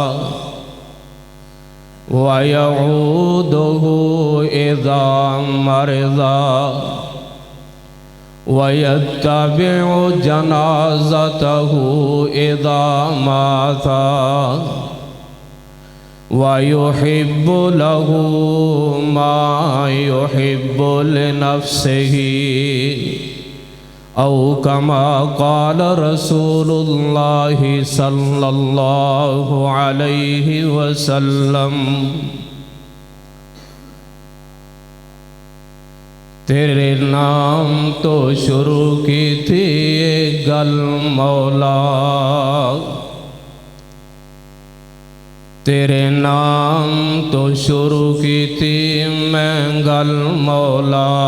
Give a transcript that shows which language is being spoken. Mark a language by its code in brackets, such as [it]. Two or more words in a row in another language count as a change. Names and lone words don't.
[ar] ويعوده إذا مرض ويتبع جنازته إذا مات ويحب له ما يحب لنفسه أو كما قال رسول الله صلى الله عليه وسلم. [pa] تیرے نام تو شروع کی تھی یہ گل مولا، تیرے نام تو شروع کی تھی میں گل مولا.